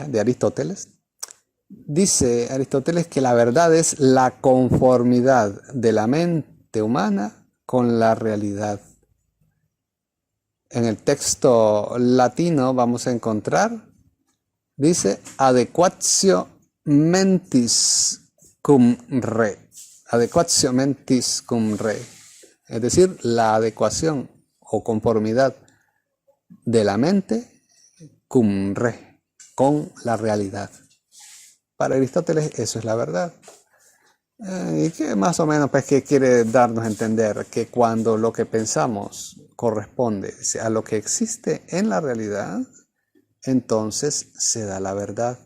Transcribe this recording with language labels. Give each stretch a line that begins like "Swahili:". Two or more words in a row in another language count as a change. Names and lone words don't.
Spanish: De Aristóteles, dice Aristóteles que la verdad es la conformidad de la mente humana con la realidad. En el texto latino vamos a encontrar, dice,
Latin: adequatio mentis cum re. Adequatio mentis cum re.
Spanish: Es decir, la adecuación o conformidad de la mente
Latin: cum re,
Spanish: con la realidad. Para Aristóteles eso es la verdad. Y que más o menos pues que quiere darnos a entender que cuando lo que pensamos corresponde a lo que existe en la realidad, entonces se da la verdad.